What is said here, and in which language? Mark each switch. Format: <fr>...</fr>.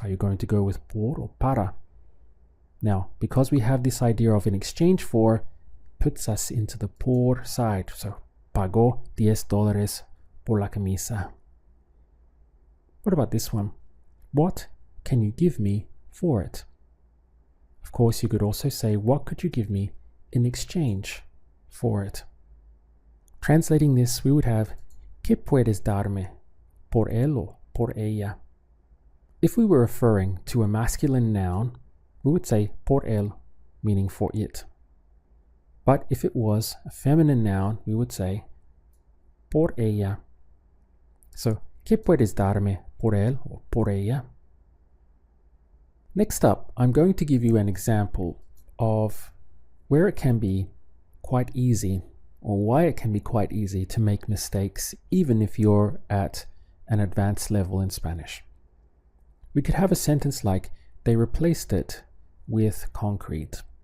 <en>Are you going to go with por or para? Now, because we have this idea of in exchange for, puts us into the por side.</en> <es>So, pagó $10 por la camisa.</es> <en>What about this one? What can you give me for it? Of course, you could also say, what could you give me in exchange for it? Translating this, we would have,</en> <es>¿qué puedes darme por él o por ella?</es> <en>If we were referring to a masculine noun, we would say</en> <es>por él,</es> <en>meaning for it. But if it was a feminine noun, we would say</en> <es>por ella, So, ¿qué puedes darme por él or por ella?</es> <en>Next up, I'm going to give you an example of where it can be quite easy, or why it can be quite easy to make mistakes even if you're at an advanced level in Spanish. We could have a sentence like, they replaced it with concrete.</en>